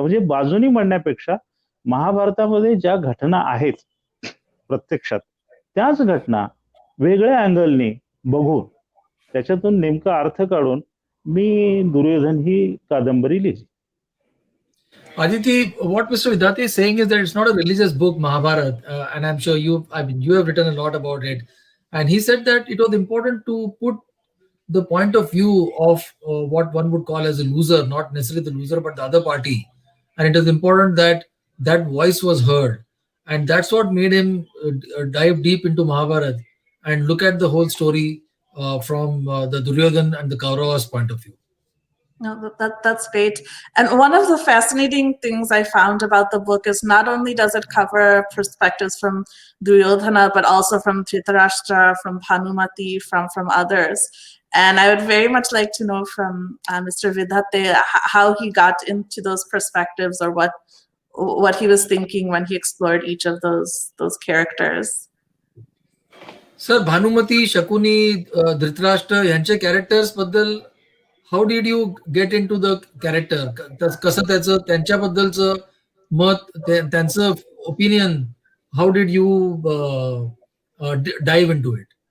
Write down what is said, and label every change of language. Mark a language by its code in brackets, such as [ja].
[mr] म्हणजे बाजूनी म्हणण्यापेक्षा महाभारतामध्ये ज्या घटना आहेत प्रत्यक्षात त्याच घटना वेगळ्या अँगलने बघून त्याच्यातून नेमका अर्थ काढून मी दुर्योधन ही कादंबरी लिहिली. [en] Aditi, what Mr. Vidate is saying is that it's not a religious book, Mahabharat, and I'm sure you have written a lot about it. And he said that it was important to put the point of view of what one would call as a loser, not necessarily the loser, but the other party. And it is important that that voice was heard. And that's what made him dive deep into Mahabharat and look at the whole story from the Duryodhan and the Kauravas point of view. No, that's great. And one of the fascinating things I found about the book is not only does it cover perspectives from Duryodhana, but also from Dhritarashtra, from Bhanumati, from others. And I would very much like to know from Mr. Vidate how he got into those perspectives or what he was thinking when he explored each of those characters. Sir, Bhanumati, Shakuni, Dhritarashtra [mr] यांचे characters बद्दल [en] How did you get into the character? [mr] कसं त्याचं त्यांच्याबद्दलचं मत, त्यांचं opinion, [en] How did you dive into it?